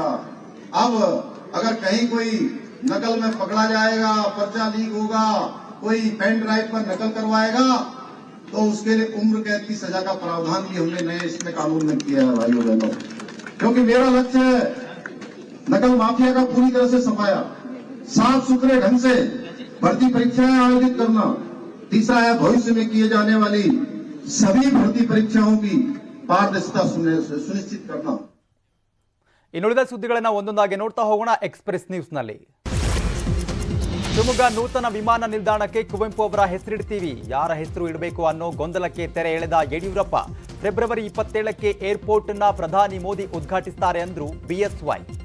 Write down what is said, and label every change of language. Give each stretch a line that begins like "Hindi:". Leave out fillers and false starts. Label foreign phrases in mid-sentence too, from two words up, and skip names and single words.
Hindi: अब अगर कहीं कोई नकल में पकड़ा जाएगा, पर्चा लीक होगा, कोई
English: pen drive
Hindi: पर नकल करवाएगा, तो उसके लिए उम्र कैद की सजा का प्रावधान भी हमने नए इसमें कानून में किया है भाइयों बहनों, क्योंकि मेरा लक्ष्य है नकल माफिया का पूरी तरह से सफाया, साफ सुथरे ढंग से भर्ती परीक्षाएं आयोजित करना। तीसरा है भविष्य में किए जाने वाली सभी भर्ती परीक्षाओं की पारदर्शिता सुनिश्चित करना।
Kannada: ಇನ್ನುಳಿದ ಸುದ್ದಿಗಳನ್ನು ಒಂದೊಂದಾಗಿ ನೋಡ್ತಾ ಹೋಗೋಣ ಎಕ್ಸ್‌ಪ್ರೆಸ್ ನ್ಯೂಸ್ನಲ್ಲಿ. ಶಿವಮೊಗ್ಗ ನೂತನ ವಿಮಾನ ನಿಲ್ದಾಣಕ್ಕೆ ಕುವೆಂಪು ಅವರ ಹೆಸರಿಡ್ತೀವಿ, ಯಾರ ಹೆಸರು ಇಡಬೇಕು ಅನ್ನೋ ಗೊಂದಲಕ್ಕೆ ತೆರೆ ಎಳೆದ ಯಡಿಯೂರಪ್ಪ. ಫೆಬ್ರವರಿ 27ಕ್ಕೆ ಏರ್ಪೋರ್ಟ್ ಅನ್ನ ಪ್ರಧಾನಿ ಮೋದಿ ಉದ್ಘಾಟಿಸುತ್ತಾರೆ ಅಂದ್ರು ಬಿಎಸ್ವೈ.